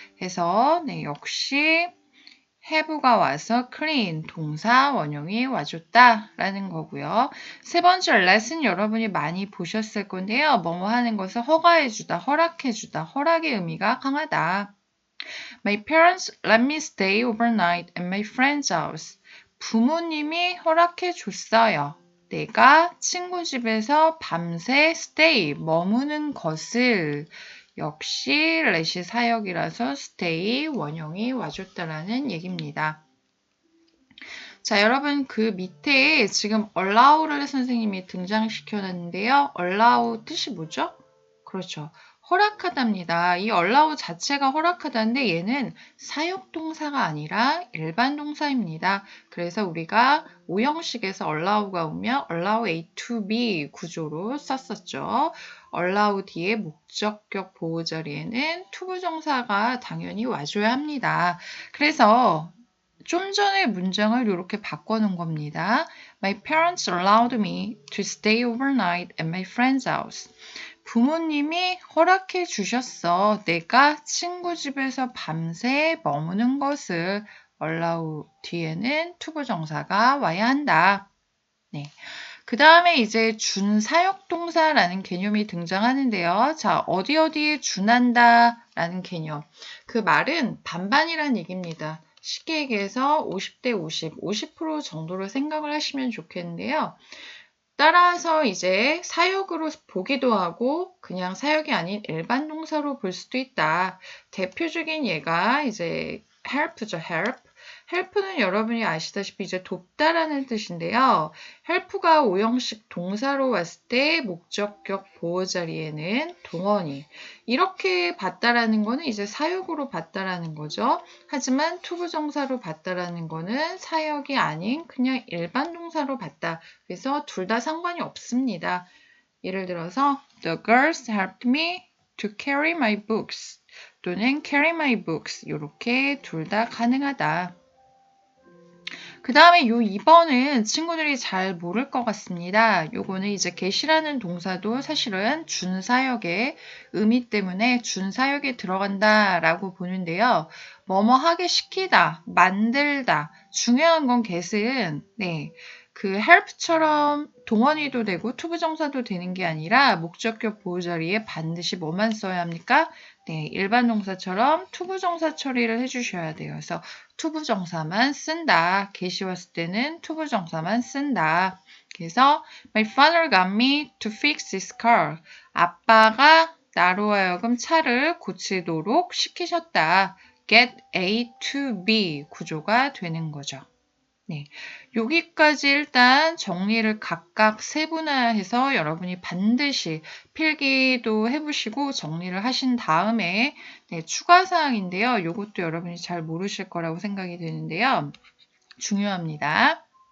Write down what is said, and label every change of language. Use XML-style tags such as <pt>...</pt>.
<ko>해서 역시 have가 와서 clean 동사 원형이 와줬다 라는 거고요. 세 번째 lesson 여러분이 많이 보셨을 건데요. 뭐뭐 하는 것을 허가해주다, 허락해주다, 허락의 의미가 강하다.</ko> <en>My parents let me stay overnight at my friend's house.</en> <ko>부모님이 허락해 줬어요. 내가 친구 집에서 밤새 stay, 머무는 것을 역시 let이 사역이라서 stay 원형이 와줬다라는 얘기입니다. 자, 여러분 그 밑에 지금 allow를 선생님이 등장시켜놨는데요. allow 뜻이 뭐죠? 그렇죠. 허락하답니다. 이 allow 자체가 허락하다인데 얘는 사역동사가 아니라 일반 동사입니다. 그래서 우리가 오형식에서 allow가 오면 allow A to B 구조로 썼었죠. allow 뒤에 목적격 보호 자리에는 투부정사가 당연히 와줘야 합니다. 그래서 좀 전에 문장을 이렇게 바꿔놓은 겁니다.</ko> <en>My parents allowed me to stay overnight at my friend's house.</en> <ko>부모님이 허락해 주셨어. 내가 친구 집에서 밤새 머무는 것을 allow 뒤에는 투부정사가 와야 한다. 네. 그 다음에 이제 준사역동사라는 개념이 등장하는데요. 자, 어디에 준한다 라는 개념. 그 말은 반반이란 얘기입니다. 쉽게 얘기해서 50대 50, 50% 정도로 생각을 하시면 좋겠는데요. 따라서 이제 사역으로 보기도 하고 그냥 사역이 아닌 일반 동사로 볼 수도 있다. 대표적인 예가 이제 help죠, help. help는 여러분이 아시다시피 이제 돕다라는 뜻인데요. help가 오형식 동사로 왔을 때 목적격 보호 자리에는 동원이 이렇게 봤다라는 거는 이제 사역으로 봤다라는 거죠. 하지만 투부정사로 봤다라는 거는 사역이 아닌 그냥 일반 동사로 봤다. 그래서 둘 다 상관이 없습니다. 예를 들어서</ko> <en>The girls helped me to carry my books</en> <ko>또는</ko> <en>carry my books</en> <ko>이렇게 둘 다 가능하다. 그 다음에 요 2번은 친구들이 잘 모를 것 같습니다. 요거는 이제 get이라는 동사도 사실은 준사역의 의미 때문에 준사역에 들어간다 라고 보는데요. 뭐뭐 하게 시키다, 만들다. 중요한 건 get은 그 help처럼 동원이도 되고 투부정사도 되는 게 아니라 목적격 보호 자리에 반드시 뭐만 써야 합니까? 일반 동사처럼 투부정사 처리를 해주셔야 돼요. 그래서 투부정사만 쓴다. get이 왔을 때는 투부정사만 쓴다. 그래서</ko> <en>My father got me to fix his car.</en> <ko>아빠가 나로 하여금 차를 고치도록 시키셨다. get A to B 구조가 되는 거죠. 네, 여기까지 일단 정리를 각각 세분화해서 여러분이 반드시 필기도 해보시고 정리를 하신 다음에 추가 사항인데요. 이것도 여러분이 잘 모르실 거라고 생각이 되는데요. 중요합니다.</ko>